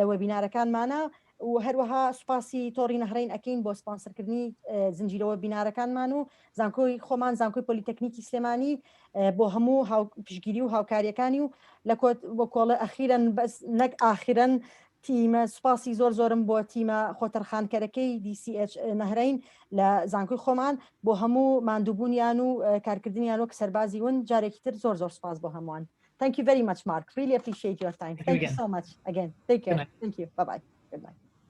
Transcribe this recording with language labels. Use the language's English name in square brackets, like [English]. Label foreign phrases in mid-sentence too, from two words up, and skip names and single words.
[Central Kurdish] وەبینارەکانمانە و هەروەها سوپاسی تۆڕی نەهرین ئەکەین بۆ سپانسەرکردنی زنجیرەوە بینارەکانمان و زانکۆی خۆمان زانکۆی پۆلیتەکنیکی سلێمانی بۆ هەموو پشگیری و هاوکاریەکانی و لە کۆڵە ئەخیرەن بەس نەک ئاخیرەن تیمە سوپاسی زۆرم بۆ تیمە خۆتەرخانکەرەکەی DCH نەهرین لە زانکۆی خۆمان بۆ هەموو ماندووبوونیان و کارکردنیان وەک سەربازی ون جارێکی تر زۆر سپاس بۆ هەمووان. [English] Thank you very much, Mark. Really appreciate your time. Thank you so much. Again, take care. Thank you. Bye-bye. Good night.